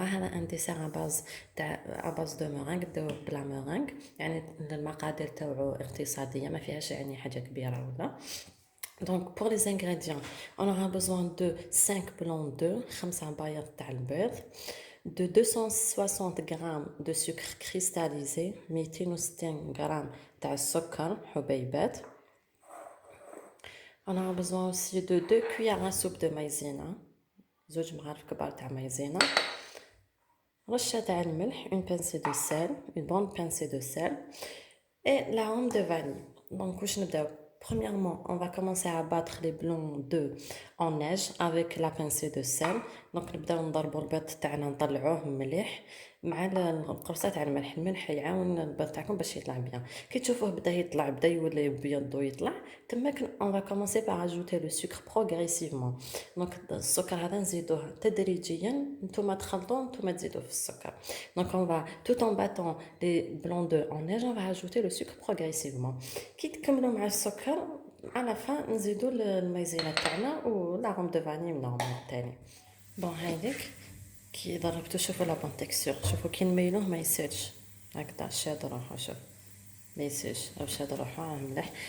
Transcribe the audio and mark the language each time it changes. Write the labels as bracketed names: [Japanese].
[Arabic] هذا [French] un dessert à base de meringue [Arabic] بلا [French] meringue. [Arabic] يعني المقادير تاوعو اقتصادية، ما فيهاش يعني حاجة كبيرة ولا. [French] Donc pour les ingrédients, on aura besoin de 5 blancs d'œufs, [Arabic] 5 بايض تاع البيض, [French] de 260 g de sucre cristallisé, [Arabic] 260 g تاع السكر حبيبات. [French] On aura besoin aussi de 2 cuillères à soupe de maïzena, [Arabic] زوج مغارف كبار تاع maïzena, رشة تاع الملح, [French] une pincée de sel, une bonne pincée de sel et l'arôme de vanille. [Arabic] Donc واش نبداو. [French] Premièrement, on va commencer à battre les blancs d'œufs en neige avec la pincée de sel. [Arabic] Donc نبداو نضربوا البيض تاعنا نطلعوه مليح مع القرصه تاع الملح. الملح يعاون البيض تاعكم باش يطلع بيان. كي تشوفوه بدا يولي بيض ويطلع تماك [French] on va commencer par ajouter le sucre progressivement. [Arabic] Donc السكر هذا نزيدوه تدريجيا, نتوما تخلطوه نتوما تزيدوه في السكر. [French] Donc on va tout en battant les blancs d'œufs en neige, on va ajouter le sucre progressivement. [Arabic] كي تكملوا مع السكر [French] à la fin [Arabic] نزيدوا المايزينا تاعنا و [French] l'arôme de vanille [Arabic] نورمال تاني. بون هايليك كي ضربتو شوفوا لا بون تيكستور, شوفوا كي نميلوه ما يسالش هكذا شاد روحو, شوف ما يسالش او شاد روحو مليح.